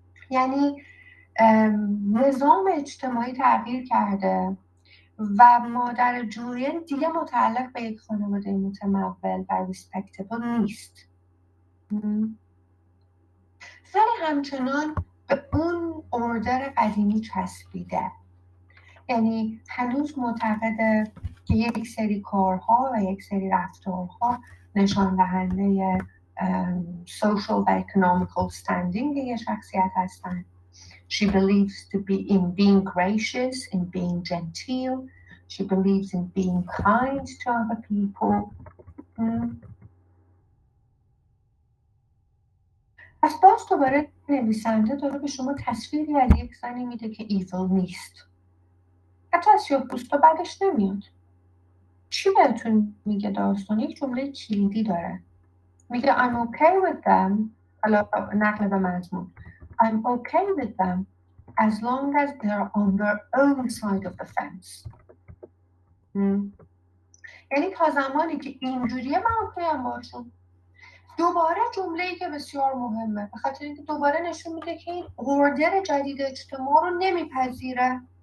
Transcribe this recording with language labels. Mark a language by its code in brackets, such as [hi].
[fa] یعنی نظام اجتماعی تغییر کرده و مادر جولین دیگه متعلق به یک خانواده متمول و ریسپکتبل نیست، ولی همچنان به اون اوردر قدیمی چسبیده. یعنی هنوز معتقده که یک سری کارها و یک سری رفتارها نشان دهنده social و economical standing یه شخصیت هستن. [en] She believes to be in being gracious, in being genteel. She believes in being kind to other people. [fa] پس باز دوباره نویسنده داره به شما تصویری از یک زنی میده که evil نیست. حتی از سیاه‌پوستا بعدش نمیاد. چی بهتون میگه داستان؟ یک جمله کلیدی داره، میگه [en] I'm okay with them. [fa] حالا نقل به مضمون [en] I'm okay with them as long as they're on their own side of the fence. [fa] یعنی تا زمانی که اینجوریه من اوکی هم باشم. دوباره جمله‌ای که بسیار مهمه، به خاطر اینکه دوباره نشون میده که این اوردر جدید اجتماع رو نمیپذیره.